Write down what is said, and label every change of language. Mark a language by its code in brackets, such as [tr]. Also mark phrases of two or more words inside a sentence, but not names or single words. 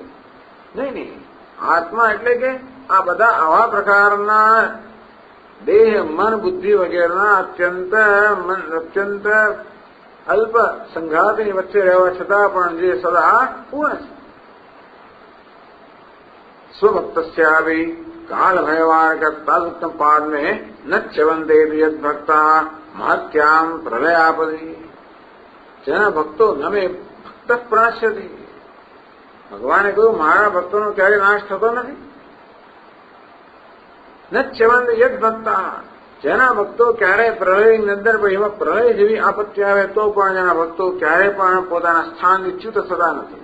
[gu] નહીં, આત્મા એટલે કે આ બધા આવા પ્રકારના દેહ, મન, બુદ્ધિ વગેરેના અત્યંત અલ્પ સંઘાતની વચ્ચે રહેવા છતાં પણ જે સદા પૂર્ણ છે. [sa] स्वभक्तस्यापी काल भयवारक तदुत्तम पाद में न च्यवंते यद भक्ता महत्याम प्रलयापदी. [gu] જેના ભક્તો [sa] नमे भक्त प्रणश्यति, [gu] ભગવાને કહ્યું મારા ભક્તોનો ક્યારેય નાશ થતો નથી. [sa] न च्यवंते यद भक्ता, [gu] જેના ભક્તો ક્યારેય પ્રલયની અંદર એમાં પ્રલય જેવી આપત્તિ આવે તો પણ જેના ભક્તો ક્યારેય પણ પોતાના સ્થાનથી ચ્યુત થતા નથી.